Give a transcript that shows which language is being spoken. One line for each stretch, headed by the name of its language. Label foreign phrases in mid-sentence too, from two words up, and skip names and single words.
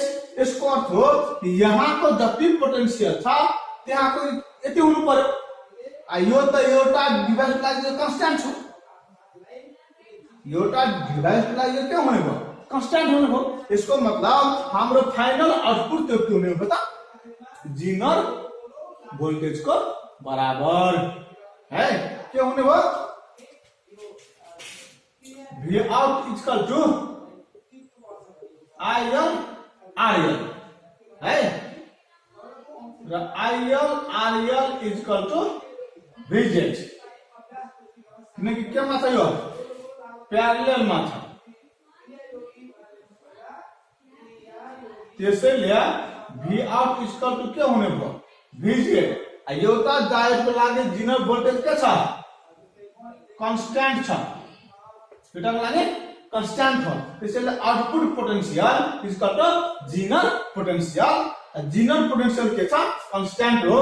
Nepali: यसको अर्थ हो यहाँको जति पोटेन्शियल छ त्यहाँको यति हुनु पर्यो। यो त एउटा डिभाइसको लागि यो कन्स्ट्यान्ट छ, एउटा डिभाइसको लागि यो के हुने भयो कन्स्ट्यान्ट हुने भयो। यसको मतलब हाम्रो फाइनल आउटपुट त्यो के हुने भयो त
English: zener voltage
Nepali: को बराबर है, के हुने भयो
English: V out equal to IL RL
Nepali: है, र IL RL
English: equal to Vz,
Nepali: किनकि केमा छ यो प्यारेललमा छ। त्यसैले
English: V out equal to
Nepali: के हुने भयो Vz। एउटा डायोडको लागि
English: zener voltage
Nepali: के छ कन्स्ट्यान्ट छ, एउटाको लागि कन्स्ट्यान्ट हो। त्यसैले
English: output potential equal to zener potential, zener potential
Nepali: के छ कन्स्ट्यान्ट हो।